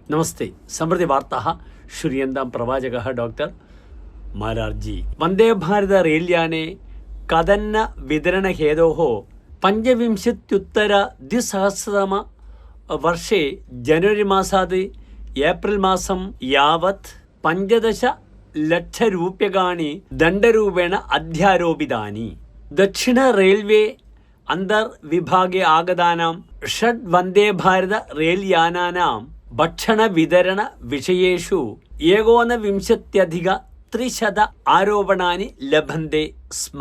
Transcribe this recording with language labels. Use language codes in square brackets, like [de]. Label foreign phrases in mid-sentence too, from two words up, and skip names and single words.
[sa] नमस्ते समृद्धि वार्ताः श्रूयन्तां प्रवाचकः डॉक्टर मारार्जी। वंदे भारत रेल्याने कदन्न वितरणहेतोः 25-द्विसहस्रतम वर्षे जनवरी मासात् एप्रिल मासं यावत् 15 ലക്ഷം രൂപ്യകാണി ദണ്ഡരൂപേണ അധ്യാരോപിതാനി। ദക്ഷിണ റെയിൽവേ അന്തർവിഭാഗേ ആഗതാനാം षड् വന്ദേ ഭാരത റെയിൽയാനാനാം ഭക്ഷണ വിതരണ വിഷയേഷു 19-300 ആരോപണാനി ലഭന്തെ സ്മ।